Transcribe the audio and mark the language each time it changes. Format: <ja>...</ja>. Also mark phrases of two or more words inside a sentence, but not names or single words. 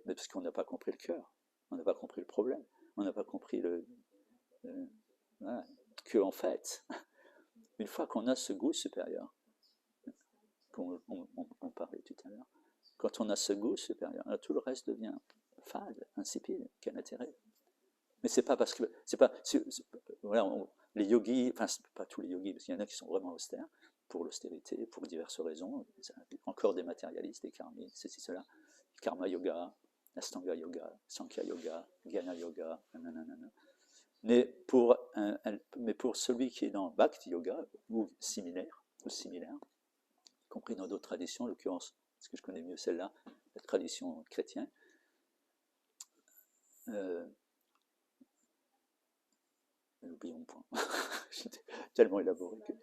<fr>Mais parce qu'on n'a pas compris le cœur, on n'a pas compris le problème, on n'a pas compris voilà, que en fait, une fois qu'on a ce goût supérieur, qu'on parlait tout à l'heure, quand on a ce goût supérieur, alors tout le reste devient fade, insipide, quel intérêt? Mais c'est pas parce que voilà, les yogis, enfin pas tous les yogis, parce qu'il y en a qui sont vraiment austères pour l'austérité, pour diverses raisons, encore des matérialistes, des karmites, ceci, cela,</fr> <sa>कर्म योग, अष्टाङ्ग योग, साङ्ख्य योग, ज्ञान योग, nanana.</sa> <fr>Mais pour celui qui est dans Bhakti Yoga, ou similaire, compris dans d'autres traditions, en l'occurrence, parce que je connais mieux celle-là, la tradition chrétienne, n'oublions point, j'étais tellement élaboré que...</fr>